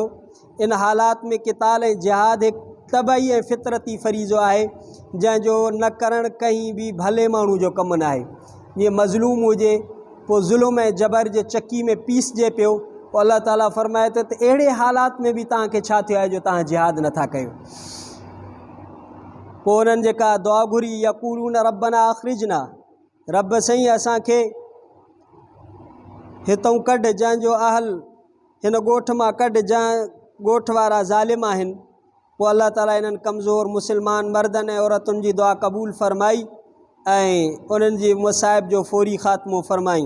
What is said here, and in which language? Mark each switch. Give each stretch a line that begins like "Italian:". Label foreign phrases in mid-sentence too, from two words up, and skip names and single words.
Sindhi: इन हालात में किताल ऐं जिहाद हिकु तबई ऐं फितरती फ़रीज़ो आहे जंहिंजो न करणु कंहिं बि भले माण्हू जो कमु न आहे। जीअं मज़लूम हुजे पोइ ज़ुल्म ऐं जबर जे चकी में पीसजे पियो, पोइ अल्लाह ताला फ़रमाए थो त अहिड़े हालात में बि तव्हांखे छा थियो आहे जो तव्हां जिहाद नथा कयो। पोइ उन्हनि जेका दुआ घुरी,
Arabic: يقولون ربنا أخرجنا,
Sindhi: रब साईं असांखे हितां कढ, जंहिंजो अहल हिन ॻोठ मां कढ जंहिं ॻोठ वारा ज़ालिम आहिनि। पोइ अल्लाह ताला इन्हनि कमज़ोर मुसलमान मर्दनि ऐं औरतुनि जी दुआ क़बूल फ़रमाई ऐं उन्हनि जी मुसाइब जो फ़ौरी ख़ात्मो फ़रमाई।